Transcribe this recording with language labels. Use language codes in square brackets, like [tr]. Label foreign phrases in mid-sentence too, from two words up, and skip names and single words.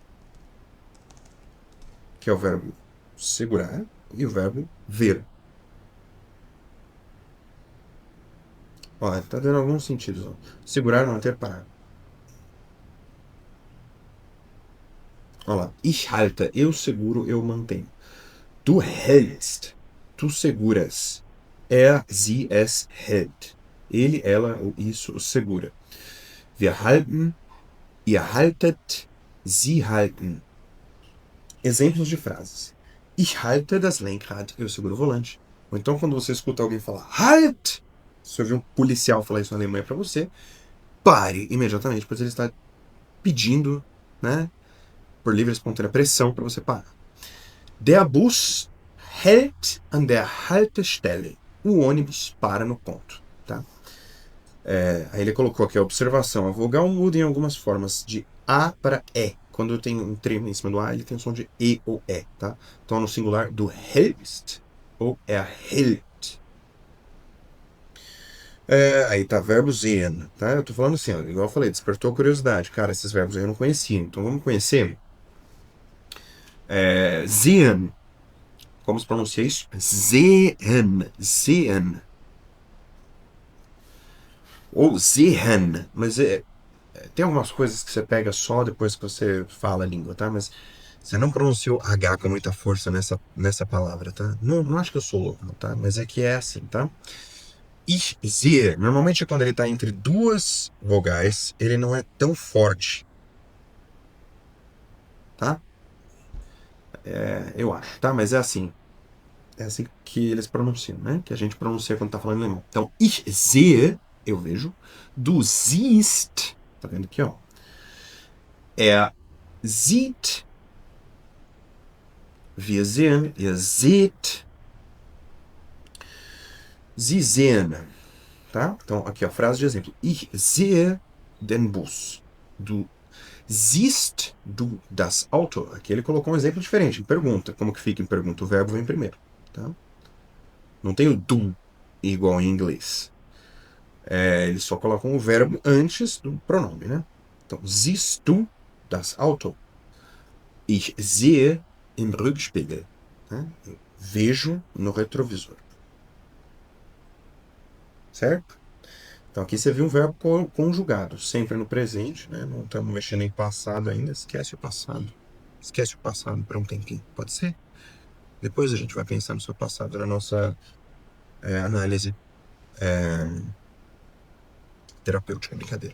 [pt] Que é o verbo segurar e o verbo ver. Ó, tá dando alguns sentidos. Ó. Segurar, manter, parar. Olha lá. [de] Ich halte, [pt] eu seguro, eu mantenho. [de] Du hältst, [pt] tu seguras. [de] Er, sie, es hält. [pt] Ele, ela, isso segura. [de] Wir halten, ihr haltet, sie halten. [pt] Exemplos de frases. [de] Ich halte das Lenkrad, [pt] eu seguro o volante. Ou então quando você escuta alguém falar halt, se ouvir um policial falar isso na Alemanha para você, pare imediatamente, pois ele está pedindo, né, por livre e espontânea pressão para você parar. [de] Der Bus hält an der Haltestelle. [pt] O ônibus para no ponto, tá? Aí ele colocou aqui a observação. A vogal muda em algumas formas de A para E. Quando tem um trema em cima do A, ele tem o som de E ou E, tá? Então no singular do hältst ou erhält. Aí tá, verbo sehen, tá? Eu tô falando assim, ó, igual eu falei, despertou curiosidade. Cara, esses verbos aí eu não conhecia, então vamos conhecer. Sehen. Como se pronuncia isso? [de] Sehen. Sehen. Ou sehen. [pt] Mas tem algumas coisas que você pega só depois que você fala a língua, tá? Mas você não pronunciou H com muita força nessa palavra, tá? Não acho que eu sou louco, tá? Mas é que é assim, tá? [de] Ich sehe. [pt] Normalmente quando ele tá entre duas vogais, ele não é tão forte. Tá? Eu acho, tá? Mas é assim. É assim que eles pronunciam, né? Que a gente pronuncia quando tá falando alemão. Então, [de] ich sehe, [pt] eu vejo. [de] Du siehst, [pt] tá vendo aqui, ó. [de] Er sieht. Wir sehen, ihr seht. Sie sehen. [pt] Tá? Então, aqui, ó, frase de exemplo. [de] Ich sehe den Bus. Du siehst du das Auto. [pt] Aqui ele colocou um exemplo diferente. Em pergunta. Como que fica em pergunta? O verbo vem primeiro. Tá? Não tem o du igual em inglês. Eles só colocam o verbo antes do pronome, né? Então, [de] siehst du das Auto? Ich sehe im Rückspiegel. [pt] Né? Eu vejo no retrovisor. Certo? Então aqui você viu um verbo conjugado, sempre no presente, né? Não estamos mexendo em passado ainda. Esquece o passado. Esquece o passado por um tempinho. Pode ser? Depois a gente vai pensar no seu passado na nossa análise terapêutica, brincadeira.